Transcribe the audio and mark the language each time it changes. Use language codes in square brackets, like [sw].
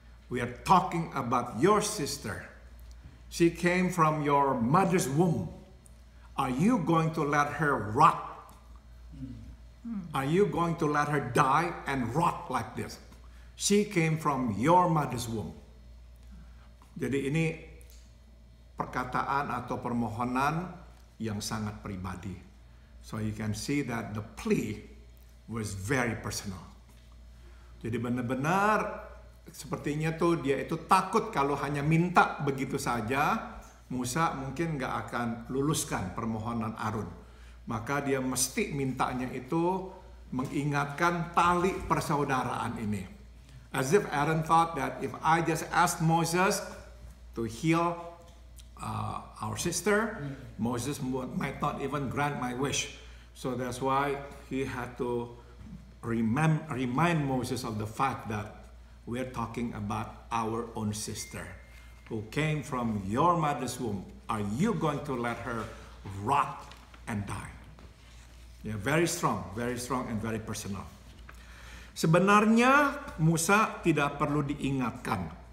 [en] We are talking about your sister. She came from your mother's womb. Are you going to let her rot? Are you going to let her die and rot like this? She came from your mother's womb. [id] Jadi ini perkataan atau permohonan yang sangat pribadi. [en] So you can see that the plea was very personal. [id] Jadi benar-benar sepertinya tuh dia itu takut kalau hanya minta begitu saja, Musa mungkin nggak akan luluskan permohonan Harun. Maka dia mesti mintanya itu mengingatkan tali persaudaraan ini. [en] As if Aaron thought that if I just asked Moses to heal our sister, Moses might not even grant my wish. So that's why he had to remind Moses of the fact that we're talking about our own sister who came from your mother's womb. Are you going to let her rot and die? Yeah, very strong and very personal. [id] Sebenarnya Musa tidak perlu diingatkan.